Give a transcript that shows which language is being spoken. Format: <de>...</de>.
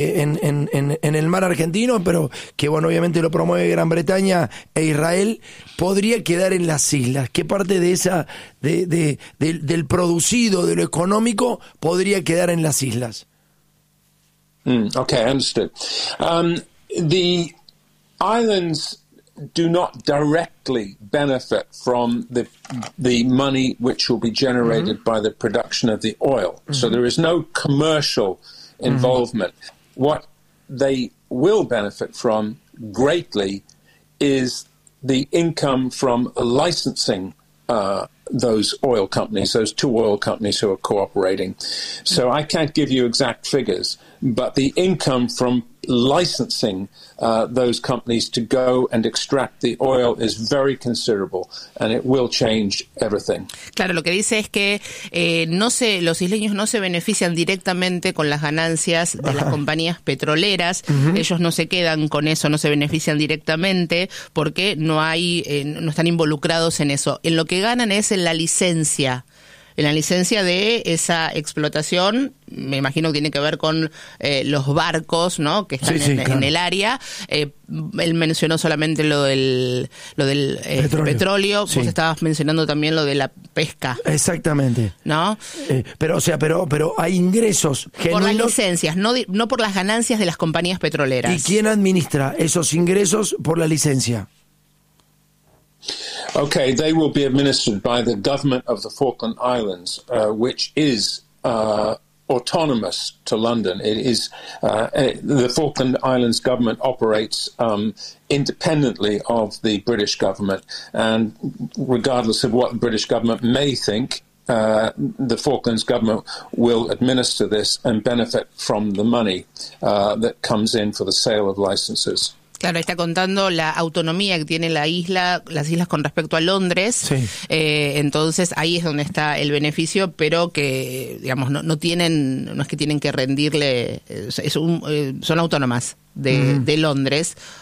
<es>en el mar argentino, pero que bueno, obviamente lo promueve Gran Bretaña e Israel, podría quedar en las islas. ¿Qué parte de esa del producido, de lo económico, podría quedar en las islas?</es> <en>Okay, understood. The islands do not directly benefit from the money which will be generated mm-hmm. by the production of the oil. Mm-hmm. So there is no commercial involvement. Mm-hmm. What they will benefit from greatly is the income from licensing those oil companies, those two oil companies who are cooperating. So I can't give you exact figures, but the income from licensing those companies to go and extract the oil is very considerable, and it will change everything.</en> <es>Claro, lo que dice es que los isleños no se benefician directamente con las ganancias de las compañías petroleras. Uh-huh. Ellos no se quedan con eso, no se benefician directamente porque no hay, no están involucrados en eso. En lo que ganan es en la licencia de esa explotación. Me imagino que tiene que ver con los barcos, ¿no?, que están en el área. Él mencionó solamente lo del petróleo. Sí. Vos estabas mencionando también lo de la pesca. Exactamente. ¿No? Pero hay ingresos genuinos. Por las licencias, no por las ganancias de las compañías petroleras. ¿Y quién administra esos ingresos por la licencia?</es> <en>Okay, they will be administered by the government of the Falkland Islands, which is autonomous to London. It is the Falkland Islands government operates independently of the British government, and regardless of what the British government may think, the Falklands government will administer this and benefit from the money that comes in for the sale of licenses.</en> <es>Claro, está contando la autonomía que tiene la isla, las islas con respecto a Londres. Sí. Entonces ahí es donde está el beneficio, pero que digamos no es que tienen que rendirle, son autónomas de Londres.</es>